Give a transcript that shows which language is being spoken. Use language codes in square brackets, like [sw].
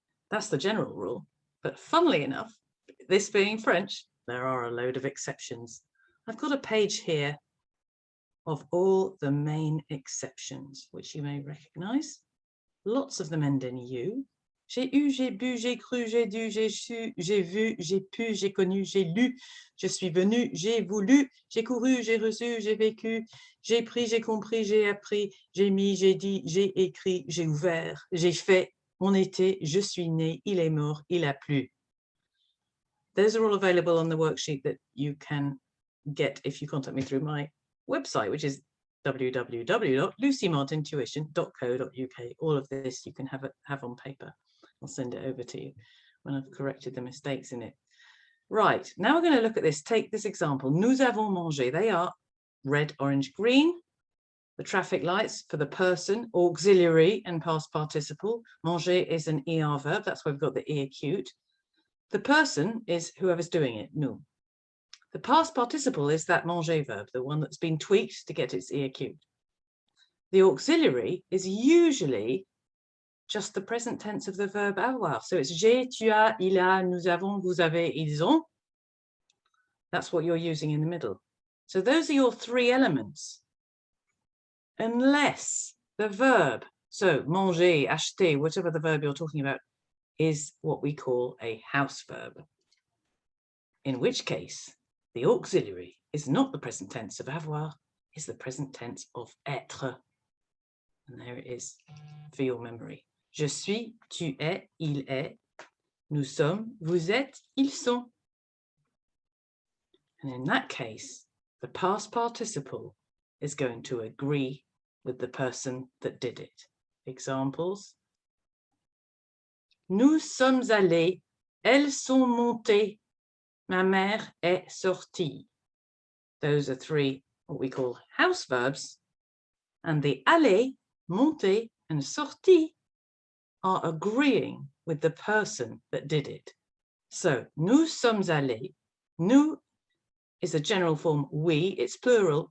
[en] That's the general rule, but funnily enough, this being French, there are a load of exceptions. I've got a page here of all the main exceptions, which you may recognize. Lots of them end in U. [fr] J'ai eu, j'ai bu, j'ai cru, j'ai dû, j'ai su, j'ai vu, j'ai pu, j'ai connu, j'ai lu, je suis venu, j'ai voulu, j'ai couru, j'ai reçu, j'ai vécu, j'ai pris, j'ai compris, j'ai appris, j'ai mis, j'ai dit, j'ai écrit, j'ai ouvert, j'ai fait, on était, je suis né, il est mort, il a plu. [en] Those are all available on the worksheet that you can get if you contact me through my website, which is www.lucymartintuition.co.uk. All of this you can have on paper. I'll send it over to you when I've corrected the mistakes in it. Right, now we're going to look at this. Take this example. [fr] Nous avons mangé. [en] They are red, orange, green. The traffic lights for the person, auxiliary and past participle. Manger is an ER verb. That's why we've got the E acute. The person is whoever's doing it, nous. The past participle is that manger verb, the one that's been tweaked to get its E acute. The auxiliary is usually just the present tense of the verb avoir. So it's [fr] j'ai, tu as, il a, nous avons, vous avez, ils ont. [en] That's what you're using in the middle. So those are your 3 elements. Unless the verb, so manger, acheter, whatever the verb you're talking about, is what we call a house verb. In which case, the auxiliary is not the present tense of avoir, it's the present tense of être. And there it is for your memory. [fr] Je suis, tu es, il est, nous sommes, vous êtes, ils sont. [en] And in that case, the past participle is going to agree with the person that did it. Examples. [fr] Nous sommes allés, elles sont montées, ma mère est sortie. [en] Those are 3 what we call house verbs, and the aller, monter, and sortie are agreeing with the person that did it. So, [fr] nous sommes allés. [en] Nous is a general form we, it's plural.